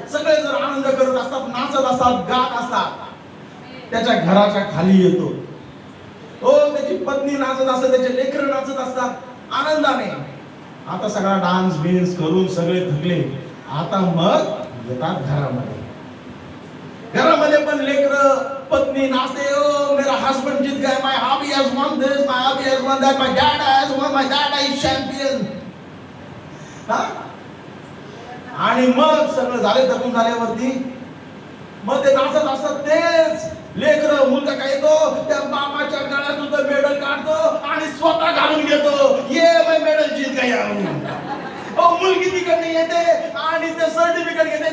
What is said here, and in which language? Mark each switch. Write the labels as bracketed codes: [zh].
[mr] सगळे जर आनंद करत असतात, नाचत असतात, गात असतात. त्याच्या घराच्या खाली येतो. हो, त्याची पत्नी नाचत असते, त्याचे लेकरं नाचत असतात आनंदाने. आता सगळा डान्स बिन्स करून सगळे थकले. आता मग येतात घरामध्ये. घरामध्ये पण लेकरं, पत्नी नाचते. [hi] ओ मेरा हस्बंड जीत गया, [en] My hubby has won this, my hubby has won that, my dad has won, my dad is champion. [mr] आणि मग सगळं झाले, थकून झाल्यावरती मग ते नाचत असतात. तेच लेकरं, मुलगा काय येतो, त्या बापाच्या गळ्यातून तो मेडल काढतो आणि स्वतः घालून घेतो. [hi] ये मैं मेडल जीत गया हूं. [mr] ओ मुलगी तिकडे येते आणि ते सर्टिफिकेट घेते.